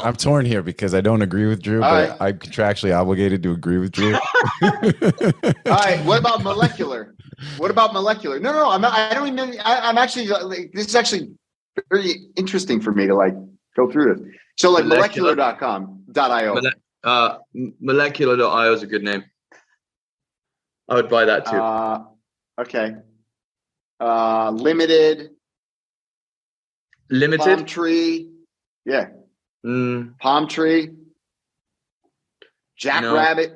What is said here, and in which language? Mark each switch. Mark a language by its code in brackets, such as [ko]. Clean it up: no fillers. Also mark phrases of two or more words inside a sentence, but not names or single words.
[en] I'm torn here because I don't agree with Drew, All but right. I'm contractually obligated to agree with Drew. All right. What about Molecular? No. I'm not, I don't even. I'm actually. Like, this is actually very interesting for me to like go through this. So like molecular.com.io. Molecular.io is a good name. I would buy that too. Okay. Limited. Palm Tree. Yeah. Palm Tree. Jackrabbit.